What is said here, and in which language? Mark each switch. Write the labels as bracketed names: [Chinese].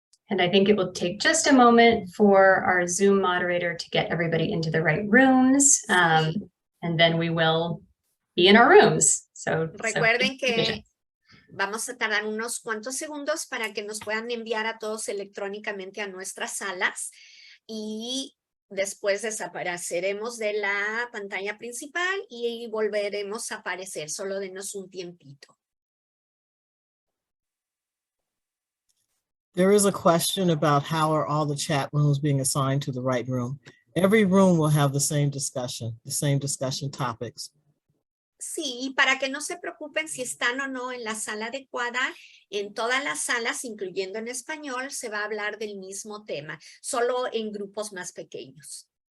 [English] And I think it will take just a moment for our Zoom moderator to get everybody into the right rooms, and then we will be in our rooms. So [Spanish] recuerden que vamos a tardar unos cuantos segundos para que nos puedan enviar a todos electrónicamente a nuestras salas y después desapareceremos de la pantalla principal y volveremos a aparecer. Solo denos un tiempito. [English] There is a question about how are all the chat rooms being assigned to the right room. Every room will have the same discussion topics. [Spanish] Sí, y para que no se preocupen si están o no en la sala adecuada, en todas las salas, incluyendo en español, se va a hablar del mismo tema, solo en grupos más pequeños.